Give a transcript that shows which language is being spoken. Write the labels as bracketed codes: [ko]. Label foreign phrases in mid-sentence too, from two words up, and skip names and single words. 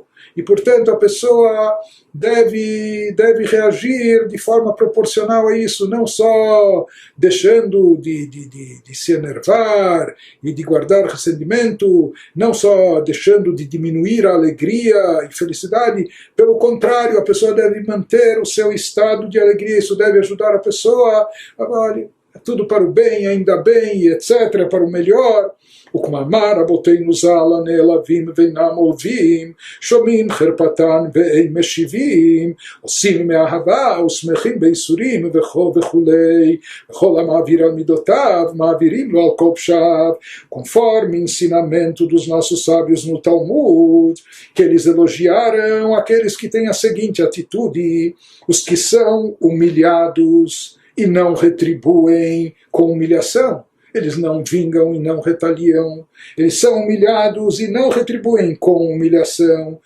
[pt] E, portanto, a pessoa deve reagir de forma proporcional a isso, não só deixando de se enervar e de guardar ressentimento, não só deixando de diminuir a alegria e felicidade. Pelo contrário, a pessoa deve manter o seu estado de alegria. Isso deve ajudar a pessoa a tudo para o bem, ainda bem, etc., para o melhor. [he] וכמאמר רבותינו ז"ל הנעלבים ואינם אוהבים, שומעים חרפתן ואין משיבים, עושים מאהבה ושמחים בייסורים וכולי, וכל המעביר על מידותיו, מעבירים לו על כל פשעיו, [pt] conforme ensinamento dos nossos sábios no Talmud, que eles elogiaram aqueles que têm a seguinte atitude: os que são humilhados e não retribuem com humilhação. Eles não vingam e não retaliam. Eles são humilhados e não retribuem com humilhação.